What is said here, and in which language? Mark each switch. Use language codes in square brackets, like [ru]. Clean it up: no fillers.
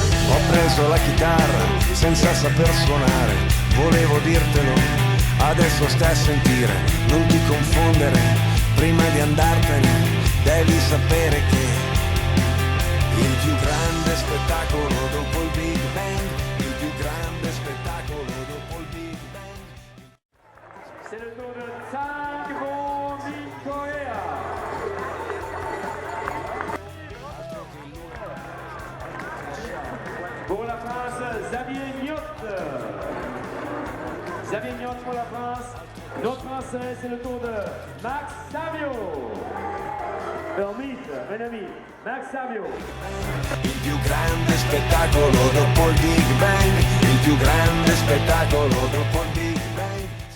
[it] Ho preso la chitarra senza saper suonare, volevo dirtelo, adesso stai a sentire, non ti confondere, prima di andartene devi sapere che il più grande spettacolo dopo il Big Bang, il più grande spettacolo dopo il Big Bang. [fr] C'est le tour de Tango Victoria. Pour la France, Xavier Niot. Xavier Niot pour la France. Notre Français, c'est le tour de Max Savio. Permite, mes amis, Max Savio. [it] Il più grande spettacolo dopo il Big Bang, il più grande spettacolo dopo il Big Bang.